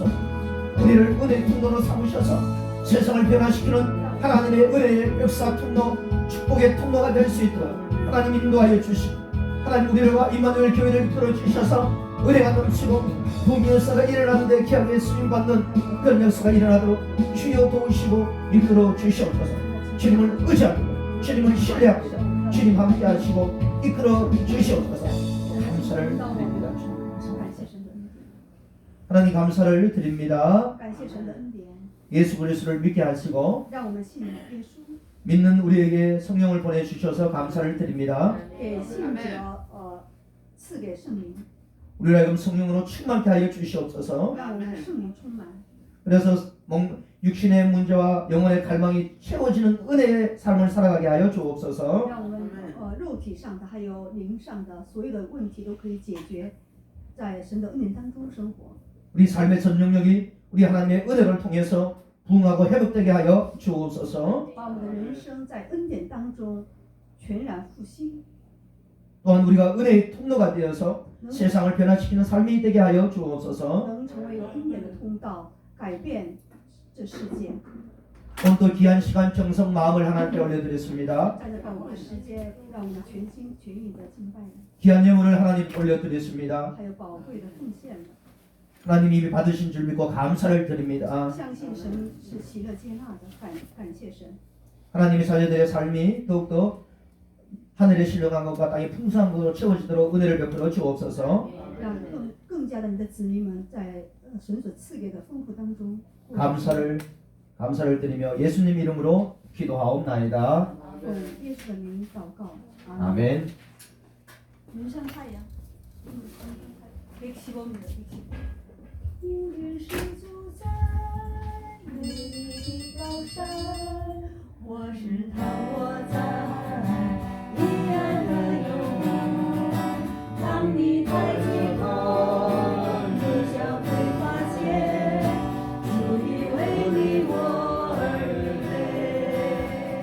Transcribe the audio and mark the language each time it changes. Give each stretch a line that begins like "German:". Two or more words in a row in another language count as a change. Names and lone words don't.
Korean: 우리를 은혜 통로로 삼으셔서 세상을 변화시키는 하나님의 은혜의 역사 통로, 축복의 통로가 될 수 있도록 하나님 인도하여 주시고 하나님 우리와 임마누엘 교회를 이끌어 주셔서 은혜가 넘치고 부흥의 역사가 일어나는데 귀하게 쓰임받는 그런 역사가 일어나도록 주여 도우시고 이끌어 주시옵소서. 주님을 의지합니다. 주님을 신뢰합니다. 주님 함께 하시고 이끌어 주시옵소서. 감사를 드립니다.
Chinese: 感谢神的恩典，
Korean: 하나님 감사를 드립니다.
Chinese: 感谢神的恩典，
Korean: 예수 그리스도를 믿게 하시고
Chinese: 让我们信耶稣，
Korean: 믿는 우리에게 성령을 보내주셔서 감사를 드립니다.
Chinese: 给信者赐给圣灵，
Korean: 우리를 하여금 성령으로 충만케 하여 주시옵소서.
Chinese: 让我们圣灵充满，
Korean: 그래서 육신의 문제와 영혼의 갈망이 채워지는 은혜의 삶을 살아가게 하여 주옵소서.
Chinese: 让我们肉体上的还有灵上的所有的问题都可以解决，在神的恩典当中生活。
Korean: 우리 삶의 전 영역이 우리 하나님의 은혜를 통해서 부흥하고 회복되게 하여 주옵소서.
Chinese: 把我们的人生在恩典当中全然复兴，
Korean: 또한 우리가 은혜의 통로가 되어서 세상을 변화시키는 삶이 되게 하여 주옵소서.
Chinese: 能成为有恩典的通道，改变这世界。
Korean: 오늘도 귀한 시간 정성 마음을 하나님께 올려드렸습니다.
Chinese: 在这宝贵的时间，让我们全心全意的敬拜你，
Korean: 귀한 예물을 하나님 올려드렸습니다.
Chinese: 还有宝贵的奉献。
Korean: 하나님 이미 받으신 줄 믿고 감사를 드립니다.
Chinese: 相信神是喜乐接纳的，感谢神。
Korean: 하나님의 자녀들의 삶이 더욱더 하늘의 신령한 것과 땅의 풍성한 것으로 채워지도록 은혜를 베풀어 주옵소서.
Chinese: 让更加的你的子民们在神所赐给的丰富当中。
Korean: 감사를 드리며 예수님 이름으로 기도하옵나이다.
Chinese: 奉耶稣的名祷告。
Korean: 아멘. 눈상 太阳。115m。
Chinese: 无论是住在美丽的高山，或是躺卧在阴暗的幽谷，当你抬起头，你将会发现，主已为你我而备。